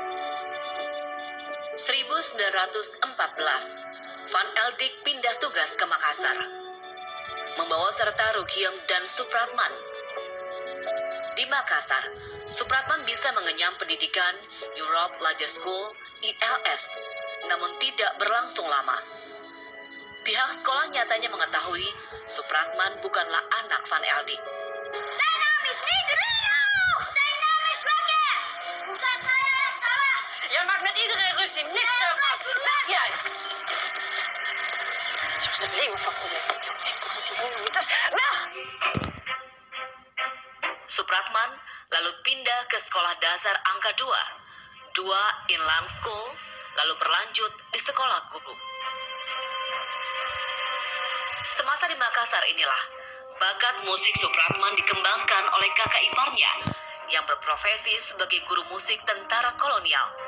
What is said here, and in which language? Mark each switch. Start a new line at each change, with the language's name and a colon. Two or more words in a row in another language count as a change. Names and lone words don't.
Indonesian: 1914, Van Eldik pindah tugas ke Makassar, membawa serta Rukiem dan Supratman. Di Makassar, Supratman bisa mengenyam pendidikan Europe Lager School (ILS), namun tidak berlangsung lama. Pihak sekolah nyatanya mengetahui Supratman bukanlah anak Van Eldik.
Dutch: Zijn naam is niet Rino! Zijn naam is Wage!
Indonesian: Bukan saya yang salah!
Dutch: Jij maakt met iedereen ruzie, niks ervan. Weg jij! Zorg er alleen maar van weg!
Indonesian: Supratman lalu pindah ke sekolah dasar angka 2 Inland School, lalu berlanjut di sekolah guru. Semasa di Makassar inilah, bakat musik Supratman dikembangkan oleh kakak iparnya yang berprofesi sebagai guru musik tentara kolonial.